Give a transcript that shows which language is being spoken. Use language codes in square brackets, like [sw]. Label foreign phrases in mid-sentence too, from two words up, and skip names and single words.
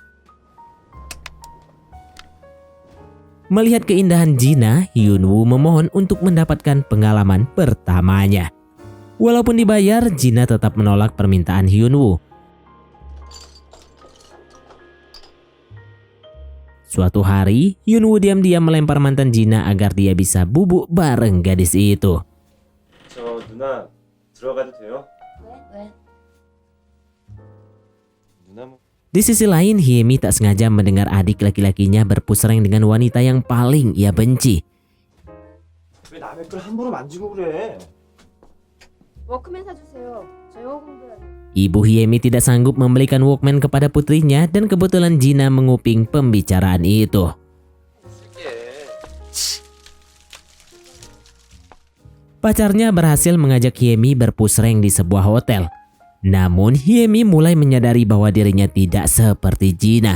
[id] Melihat keindahan Gina, Hyun Woo memohon untuk mendapatkan pengalaman pertamanya. Walaupun dibayar, Gina tetap menolak permintaan Hyun Woo. Suatu hari, Hyun Woo diam-diam melempar mantan Gina agar dia bisa bubuk bareng gadis itu. [ko] 저 누나 들어가도 돼요? 왜? 누나 뭐 [id] Di sisi lain, Hiemi tak sengaja mendengar adik laki-lakinya berpusreng dengan wanita yang paling ia benci. [ko] 왜 남의 걸 함부로 만지고 그래? 워크맨 사주세요. 저 영어 공부해야 돼요. [id] Ibu Hiemi tidak sanggup membelikan Walkman kepada putrinya dan kebetulan Gina menguping pembicaraan itu. Pacarnya berhasil mengajak Hyemi berpusreng di sebuah hotel. Namun Hyemi mulai menyadari bahwa dirinya tidak seperti Jina.